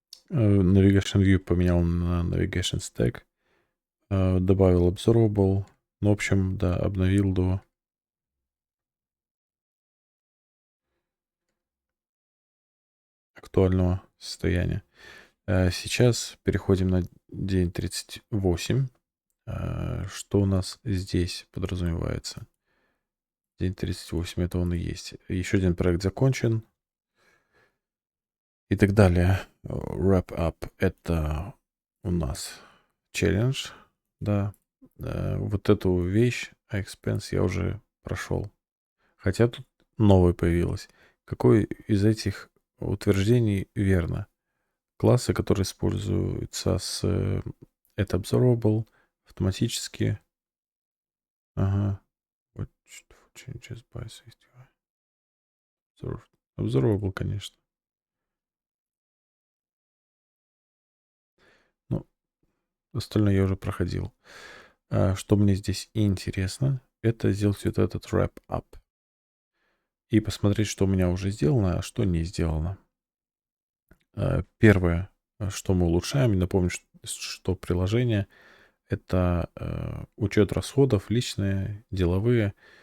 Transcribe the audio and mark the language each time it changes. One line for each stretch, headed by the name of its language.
Russian: Navigation View поменял на Navigation Stack. Добавил Observable. Ну, в общем, да, обновил до актуального состояния. Сейчас переходим на день 38. Что у нас здесь подразумевается? День 38, это он и есть. Еще один проект закончен. И так далее. Wrap up — это у нас челлендж, да. Вот эту вещь, iExpense, я уже прошел. Хотя тут новое появилось. Какое из этих утверждений верно? Классы, которые используются это Observable автоматически. Ага.
English: What changes by SwiftUI? Observable,
Russian: конечно. Ну, остальное я уже проходил. Что мне здесь интересно, это сделать вот этот wrap-up. И посмотреть, что у меня уже сделано, а что не сделано. Первое, что мы улучшаем, напомню, что приложение — это учет расходов, личные, деловые.